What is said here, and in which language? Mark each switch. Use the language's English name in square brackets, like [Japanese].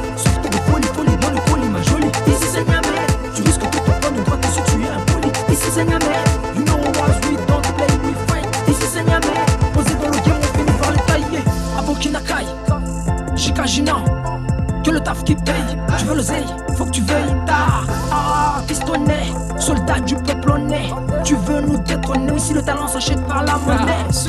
[French] Surtout de folie dans le colis ma jolie. Ici c'est Niamey. Tu risques de te prendre une droite si tu es impoli. Ici c'est Niamey. [English] You know what we don't play, we fight. [French] Ici c'est Niamey. Posé dans le game, on finit par le tailler. À Burkina Kai, Jikajina, que le taf qui paye. Tu veux l'oseille, faut que tu veilles tard. Pistonné, soldat du peuple honnête. Tu veux nous détrôner, ici le talent s'achète par la monnaie.